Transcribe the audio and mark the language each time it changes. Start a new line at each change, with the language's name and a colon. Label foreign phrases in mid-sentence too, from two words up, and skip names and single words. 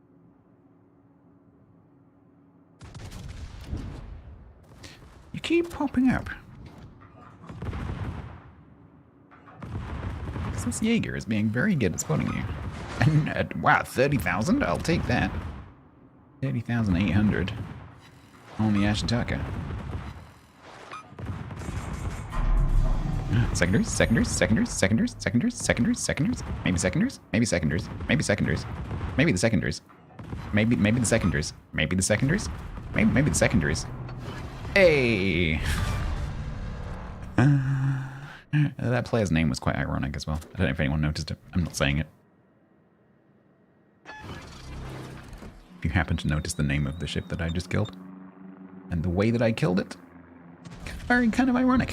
English: You keep popping up. This Jaeger is being very good at spotting you. And, wow, 30,000? I'll take that. 30,800 on the Ashitaka. Seconders, seconders, seconders, seconders, seconders, seconders, seconders. Maybe seconders, maybe seconders, maybe seconders. Maybe the seconders. Maybe the seconders. Maybe the seconders. Maybe the seconders. Hey! That player's name was quite ironic as well. I don't know if anyone noticed it. I'm not saying it. If you happen to notice the name of the ship that I just killed, and the way that I killed it, very kind of ironic.